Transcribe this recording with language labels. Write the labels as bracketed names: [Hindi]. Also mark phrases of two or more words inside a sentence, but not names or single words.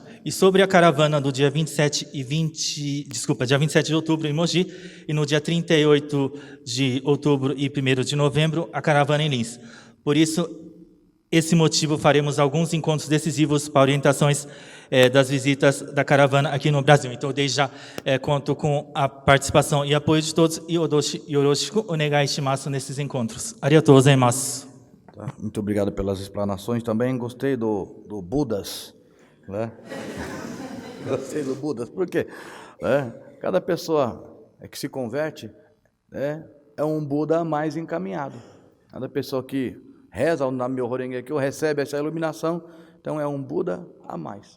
[Portuguese] E sobre a caravana do dia 27 de outubro em Mogi e no dia 38 de outubro e 1º de novembro, a caravana em Lins. Por isso, esse motivo, faremos alguns encontros decisivos para orientações das visitas da caravana aqui no Brasil. Então, desde já, conto com a participação e apoio de todos. [Japanese] え御導師よろしくお願いします [Portuguese] nesses encontros. [Japanese] ありがとうございます. [Portuguese] Muito obrigado pelas explanações. Também gostei do Budas. Gostei do Budas. Por quê? Cada pessoa que se converte é um Buda mais encaminhado. Cada pessoa que reza o [Japanese] 南無妙法蓮華経, [Portuguese] recebe essa iluminação, então é um Buda a mais.